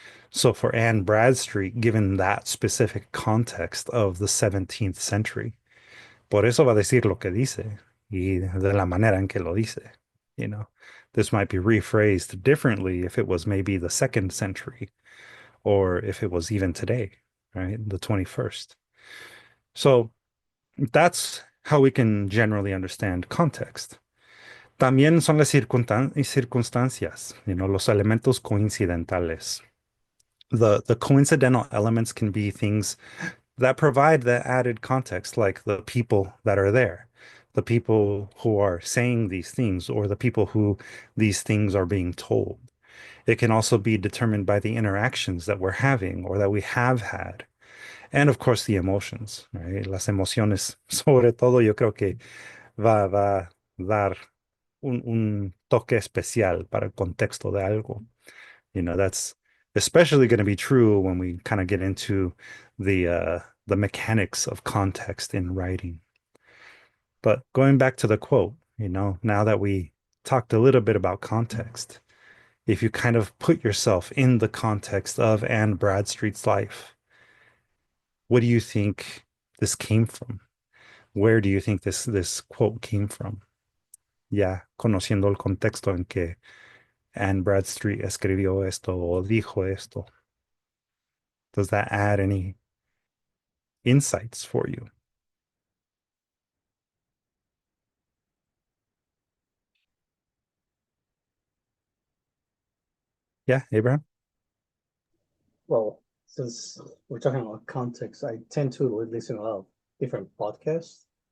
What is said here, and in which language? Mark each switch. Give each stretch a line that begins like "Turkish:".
English: So for Anne Bradstreet, given that specific context of the 17th century,
Spanish: por eso va a decir lo que dice y de la manera en que lo dice.
English: You know, this might be rephrased differently if it was maybe the second century or if it was even today, right? The 21st. So that's how we can generally understand context.
Spanish: También son las circunstancias, los elementos coincidentales.
English: The coincidental elements can be things that provide the added context, like the people that are there, the people who are saying these things, or the people who these things are being told. It can also be determined by the interactions that we're having or that we have had. And of course, the emotions, right?
Spanish: Las emociones, sobre todo, yo creo que va a dar un toque especial para el contexto de algo.
English: That's especially going to be true when we kind of get into the mechanics of context in writing. But going back to the quote, now that we talked a little bit about context, if you kind of put yourself in the context of Anne Bradstreet's life, what do you think this came from? Where do you think this quote came from?
Spanish: Ya conociendo el contexto en que Anne Bradstreet escribió esto o dijo esto.
English: Does that add any insights for you? Yeah, Abraham? Well, since we're talking about context, I tend to listen to a lot of different podcasts.